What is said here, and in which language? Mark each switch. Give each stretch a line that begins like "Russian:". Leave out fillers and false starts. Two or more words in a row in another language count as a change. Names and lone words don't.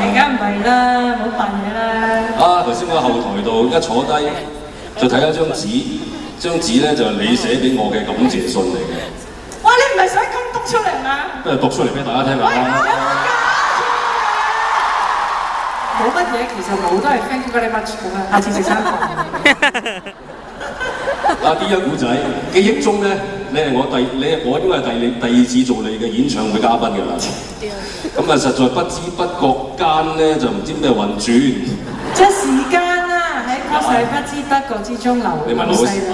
Cantonese: 而家唔係啦，冇扮嘢啦。頭先我喺後台度一坐低，就睇一張紙，張紙咧就係你寫俾我嘅感謝信嚟嘅。哇！你唔係想咁讀出嚟嗎？不如讀出嚟俾大家聽下啦。冇乜嘢，其實冇都係
English: thank you very much
Cantonese: 咁啊！下次食餐飯。 D1古仔，記憶中咧，你係我應該係第二次做你嘅演唱會嘉賓㗎啦。咁實在不知不覺間咧，就唔知咩運轉。即係時間啊，喺確實不知不覺之中流逝啦。